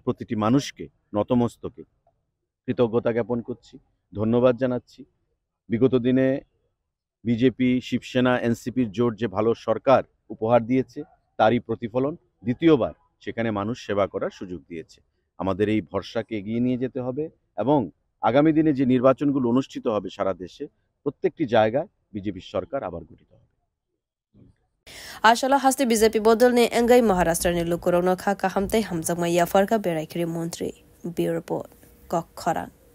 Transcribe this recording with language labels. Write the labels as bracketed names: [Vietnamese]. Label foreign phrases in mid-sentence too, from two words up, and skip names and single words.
[Bangla] প্রতিটি মানুষকে নতমস্তকে কৃতজ্ঞতা জ্ঞাপন করছি ধন্যবাদ জানাচ্ছি বিগত দিনে বিজেপি শিবসেনা এনসিপির জোট যে ভালো সরকার উপহার দিয়েছে তারই প্রতিফলন দ্বিতীয়বার সেখানে মানুষ সেবা করার সুযোগ দিয়েছে আমাদের এই ভরসাকে এগিয়ে নিয়ে যেতে হবে এবং আগামী দিনে যে নির্বাচনগুলো অনুষ্ঠিত হবে সারা দেশে প্রত্যেকটি জায়গায় বিজেপি সরকার আবার গঠিত হবে [Kok Borok] Ashala haste BJP bodol ne engai Maharashtra ni lukurong no kha kahamtai hamjangma yafarka berakri Montri [English] Bureau Report [Kok Borok] Kokhara